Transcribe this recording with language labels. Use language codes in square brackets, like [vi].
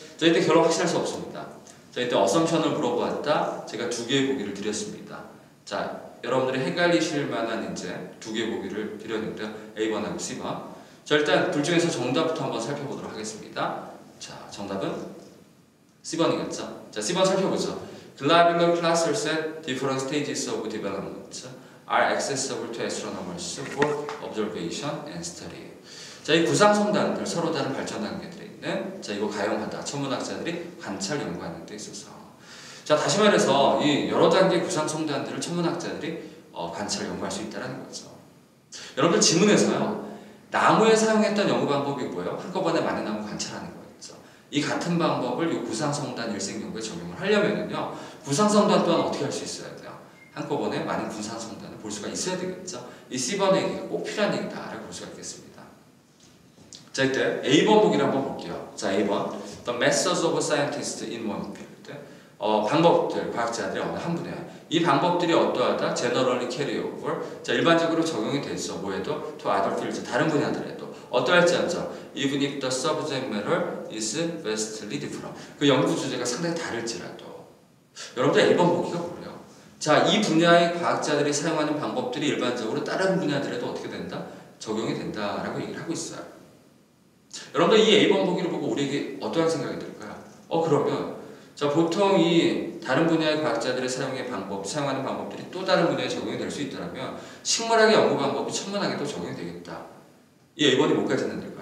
[ko] 자, 이때 결론 확실할 수 없습니다. 자, 이때 어썸션을 물어보았다. 제가 두 개의 보기를 드렸습니다. 자, 여러분들이 헷갈리실 만한 이제 두 개의 보기를 드렸는데요. A번하고 C번. 자, 일단 둘 중에서 정답부터 한번 살펴보도록 하겠습니다. 자, 정답은 C번이겠죠. 자, C번 살펴보죠. [en] Globular clusters at different stages of development are accessible to astronomers for observation and study. [ko] 자, 이 구상성단들 서로 다른 발전 단계들에 있는 자, 이거 가용하다 천문학자들이 관찰 연구하는 데 있어서 자, 다시 말해서 이 여러 단계 구상성단들을 천문학자들이 관찰 연구할 수 있다는 거죠. 여러분들 지문에서요. 나무에 사용했던 연구 방법이 뭐예요? 한꺼번에 많은 나무 관찰하는 거였죠. 이 같은 방법을 이 구상성단 일생 연구에 적용을 하려면은요. 구상성단 또한 어떻게 할 수 있어야 돼요? 한꺼번에 많은 구상성단을 볼 수가 있어야 되겠죠. 이 C번의 얘기가 꼭 필요한 얘기다라고 볼 수가 있겠습니다. 자, 이때 A번 보기를 한번 볼게요. 자, A번 [en] The methods of scientists in one field. [ko] 방법들, 과학자들의 어느 한 분야. 이 방법들이 어떠하다? [en] Generally carry over. [ko] 자, 일반적으로 적용이 돼 있어. 뭐에도? [en] To other fields. [ko] 다른 분야들에도. 어떠할지 않죠? [en] Even if the subject matter is vastly different. [ko] 그 연구 주제가 상당히 다를지라도. 여러분들 A번 보기가 뭐예요? 자, 이 분야의 과학자들이 사용하는 방법들이 일반적으로 다른 분야들에도 어떻게 된다? 적용이 된다라고 얘기를 하고 있어요. 여러분들 이 A번 보기를 보고 우리에게 어떠한 생각이 들까요? 그러면 자, 보통 이 다른 분야의 과학자들의 사용하는 방법들이 또 다른 분야에 적용이 될 수 있더라면 식물학의 연구 방법이 천문학에도 적용이 되겠다. 이 A번이 뭐까지 됐는데요?